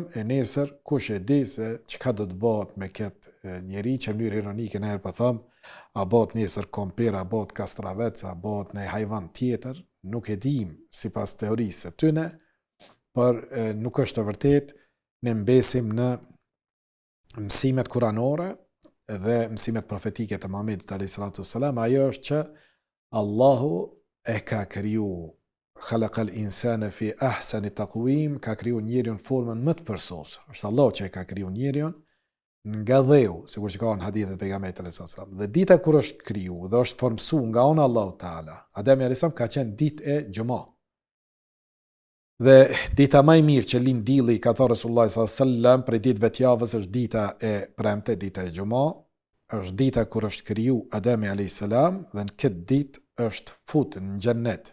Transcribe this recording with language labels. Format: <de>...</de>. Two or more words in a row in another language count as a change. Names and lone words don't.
<sq>E nesër kush e di se çka do të bëhet me këtë njeri, që në mënyrë ironike ne po them, a bëhet nesër kompir, a bëhet kastravec, a bëhet në hyjvan tjetër, nuk e dim sipas teorisë së tyre, por nuk është e vërtetë. Ne mbesim në mësimet kuranore dhe mësimet profetike të Muhamedit</sq> <ar>عليه الصلاة والسلام.</ar> <sq>Ajo është që Allahu e ka kriju,</sq> <ar>خلق الإنسان في أحسن تقويم,</ar> <sq>ka kriju njeriun në formën më të përsosur. Është Allahu që e ka kriju njeriun nga dheu, sikur që ka në hadithet e pejgamberit</sq> <ar>عليه الصلاة والسلام.</ar> <sq>Dhe dita kur është kriju dhe është formsuar nga ana</sq> <ar>الله تعالى,</ar> <sq>Ademi</sq> <ar>عليه السلام</ar> <sq>ka qenë ditë e xumës. Dhe dita më e mirë që lind dielli, ka thënë Resulullah</sq> <ar>صلى الله عليه وسلم,</ar> <sq>për ditëve të javës është dita e premte, dita e xumës, është dita kur është kriju Ademi</sq> <ar>عليه السلام,</ar> <sq>dhe në këtë ditë është futur në xhennet.</sq>